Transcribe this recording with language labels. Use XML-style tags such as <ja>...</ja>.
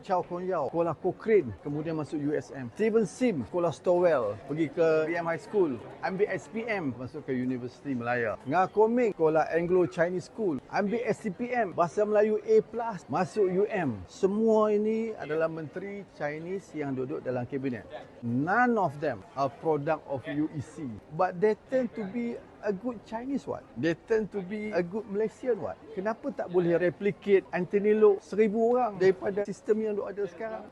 <ms>Chow Kon Yao, sekolah Cochrane. Kemudian masuk USM. Steven Sim, sekolah Stowell, pergi ke BM High School, ambil SPM, masuk ke Universiti Melaya. Ngah Koming, sekolah Anglo Chinese School, ambil SCPM, Bahasa Melayu A+, masuk UM. Semua ini adalah menteri Chinese yang duduk dalam kabinet.</ms> <en>None of them are product of UEC, but they tend to be a good Chinese what? They tend to be a good Malaysian what?</en> <ms>Kenapa tak boleh replicate Anthony Loke 1,000 orang daripada sistem yang ada sekarang?</ms>